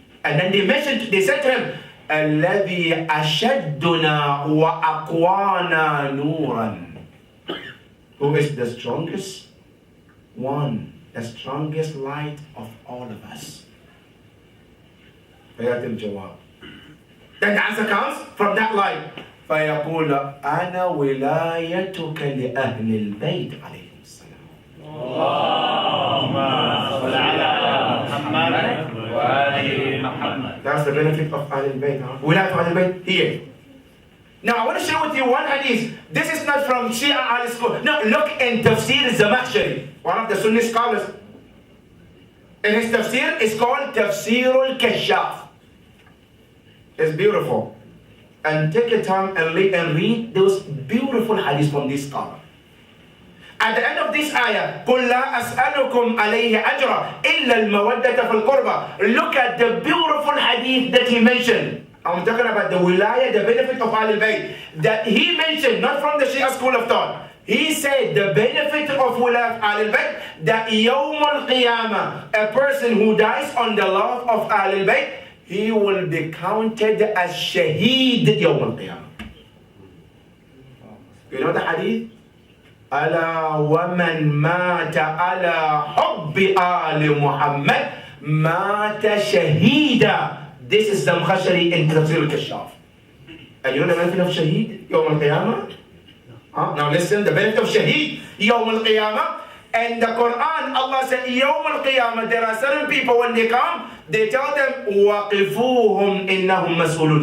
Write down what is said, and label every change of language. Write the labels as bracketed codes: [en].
[en] And then they said to him, [ar] الذي أشدنا وأقوانا نورا. [en] Who is the strongest one, the strongest light of all of us? Then the answer comes from that light. [ar] فيقول أنا ولايتك لأهل البيت عليهم السلام. اللهم صل على محمد وآل محمد. [en] That's the benefit of Ahlul Beit. Wilayat Ahlul Beit here. Now I want to share with you one hadith. This is not from Shia Ali school. No, look in Tafsir Zamakhshari, one of the Sunni scholars. In his tafsir, it's called Tafsir al-Kashaf. It's beautiful. And take your time and read those beautiful hadiths from this scholar. At the end of this ayah, [ar] قُلْ لَا أَسْأَلُكُمْ عَلَيْهِ أَجْرًا إِلَّا الْمَوَدَّةَ فِي الْقُرْبَى. [en] Look at the beautiful hadith that he mentioned. I'm talking about the wilaya, the benefit of Ahlul Beit. That he mentioned, not from the Shia school of thought. He said the benefit of wilaya of Ahlul Beit, that Yawm al-Qiyamah, a person who dies on the love of Ahlul Beit, he will be counted as shaheed Yawm al-Qiyamah. You know the hadith? [ar] ألا ومن مات على حب آل محمد مات شهيدا. [en] This is the Zamakhshari in Tafsir al-Kashaf. And you know the benefit of shaheed Yawm al-Qiyamah? Now listen, the benefit of shaheed Yawm al-Qiyamah. And the Quran, Allah said, Yawm al-Qiyamah, there are certain people when they come, they tell them, [ar] وَقِفُوهُمْ إِنَّهُمْ مَسْئُولُونَ.